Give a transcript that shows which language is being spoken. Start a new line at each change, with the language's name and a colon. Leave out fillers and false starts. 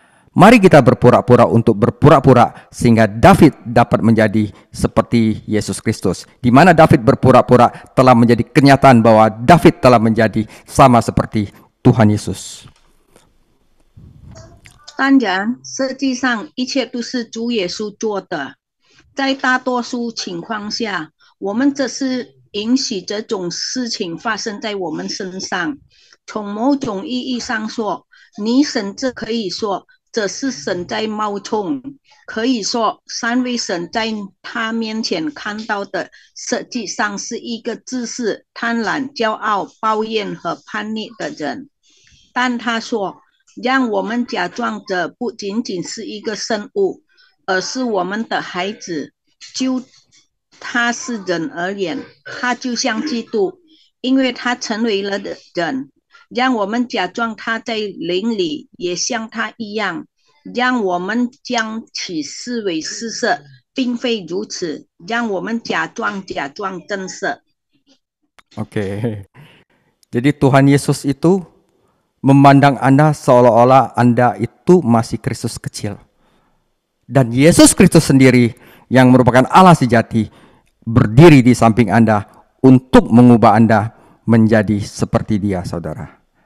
Indonesian: Mari kita berpura-pura untuk berpura-pura sehingga David dapat menjadi seperti Yesus Kristus. Di mana David berpura-pura telah menjadi kenyataan bahwa David telah menjadi sama seperti Tuhan Yesus.
Chinese: 当然，实际上一切都是主耶稣做的。在大多数情况下，我们只是允许这种事情发生在我们身上。从某种意义上说，你甚至可以说这是神在冒充，可以说三位神在他面前看到的实际上是一个自私、贪婪、骄傲、抱怨和叛逆的人。但他说，让我们假装这不仅仅是一个生物，而是我们的孩子。就他是人而言，他就像基督，因为他成为了人。让我们假装他在灵里也像他一样，让我们将其视为施舍，并非如此，让我们假装真实。
Indonesian: Oke. Jadi Tuhan Yesus itu memandang Anda seolah-olah Anda itu masih Kristus kecil. Dan Yesus Kristus sendiri yang merupakan Allah sejati berdiri di samping Anda untuk mengubah Anda menjadi seperti Dia, saudara.